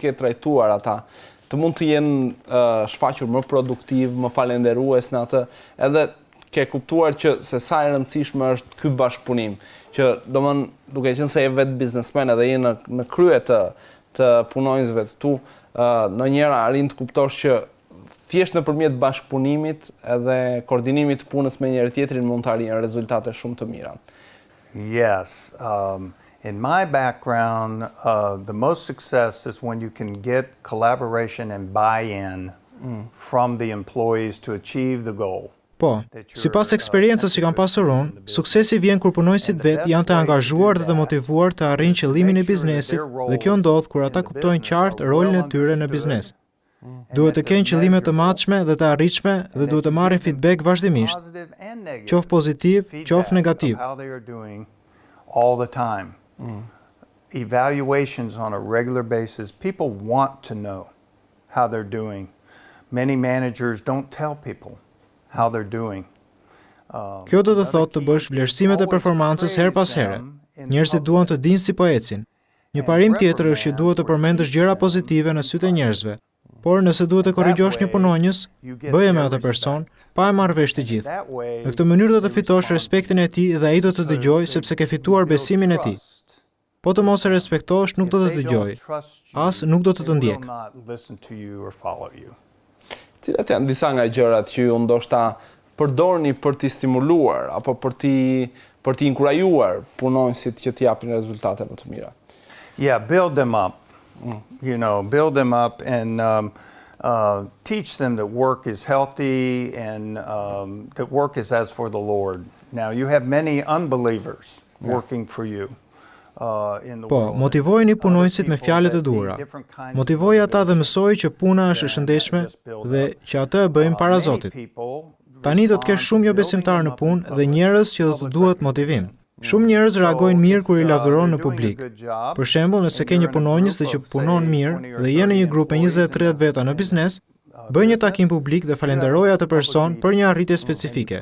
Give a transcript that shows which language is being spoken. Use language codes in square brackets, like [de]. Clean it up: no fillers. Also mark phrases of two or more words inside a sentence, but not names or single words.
[sq] ke trajtuar ata, të mund të jenë shfaqur më produktiv, më falendërues në atë, edhe ke kuptuar që se sa e rëndësishme është ky bashkëpunim, që domthon duke qenë se je vetë biznesmen edhe je në krye të punonjësve të tu, ndonjëherë arrin të kuptosh që thjesht nëpërmjet bashkëpunimit edhe koordinimit të punës me njëri tjetrin mund të arrijnë rezultate shumë të mira. [en] Yes. In my background, the most success is when you can get collaboration and buy-in from the employees to achieve the goal. [sq] Po, sipas eksperiencës që kam pasur unë, suksesi vjen kur punonjësit vetë janë të angazhuar dhe të motivuar të arrijnë qëllimin e biznesit, dhe kjo ndodh kur ata kuptojnë qartë rolin e tyre në biznes. Duhet të kenë qëllime të matshme dhe të arritshme dhe duhet të marrin feedback vazhdimisht, qoftë pozitiv, qoftë negativ. [en] All the time. Evaluations on a regular basis. People want to know how they're doing. Many managers don't tell people how they're doing. [sq] Kjo do të thotë të bësh vlerësimet e performancës her pas here. Njerëzit duan të dinë si po ecin. Një parim tjetër është që duhet të përmendësh gjëra pozitive në sytë e njerëzve. Por nëse duhet të korrigjosh një punonjës, bëje me atë person, pa e marrë vesh të gjithë. Në këtë mënyrë do të fitosh respektin e tij dhe ai do të dëgjojë sepse ke fituar besimin e tij. Po të mos e respektosh, nuk do të dëgjojë, as nuk do të ndjek. Cilat janë disa nga gjërat që ju ndoshta përdorni për t'i stimuluar apo për t'i inkurajuar punonjësit që t'japin rezultate më të mira? [en] Yeah, build them up. Build them up and teach them that work is healthy and that work is as for the Lord. Now, you have many unbelievers working for you. [sq] Po, motivojeni punonjësit me fjalët e duhura. Motivoj ata dhe mësoj që puna është e shëndetshme dhe që atë e bëjmë para Zotit. Tani do të kesh shumë jo besimtar në punë dhe njerëz që do të duhet motivim. Shumë njerëz reagojnë mirë kur i lavdëron në publik. Për shembull, nëse ke një punonjës dhe që punon mirë dhe je në një grup me 20-30 veta në biznes, bëj një takim publik dhe falenderoj atë person për një arritje specifike.